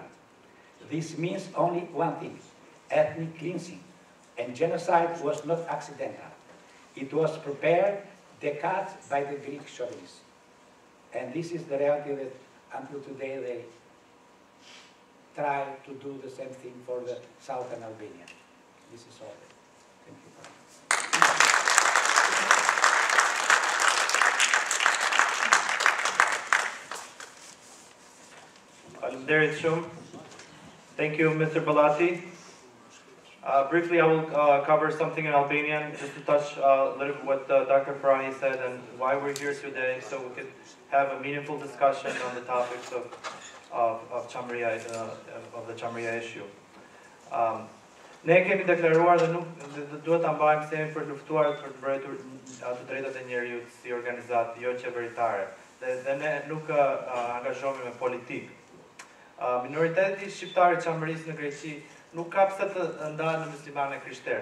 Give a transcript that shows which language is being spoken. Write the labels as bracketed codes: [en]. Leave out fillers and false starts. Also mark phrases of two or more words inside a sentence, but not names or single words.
[en] This means only one thing: ethnic cleansing, and genocide was not accidental. It was prepared decades by the Greek chauvinists. And this is the reality that until today they try to do the same thing for the southern Albania. This is all. Thank you. Faleminderit shumë. Thank you, Mr. Balati. Briefly, I will cover something in Albanian, just to touch a little bit what Dr. Farani said and why we're here today, so we can have a meaningful discussion on the topics of Chameria, of the Chameria issue. [sq] Ne kemi deklaruar dhe nuk duhet ta mbajmë semi për luftuar për të mbrojtur të drejtat e njerëzit si organizatë jo qeveritare. Dhe ne nuk angazhohemi me politikë. Minoriteti shqiptar i Chamerisë në Greqi nuk ka pse të ndahet në muslimanë e krishterë.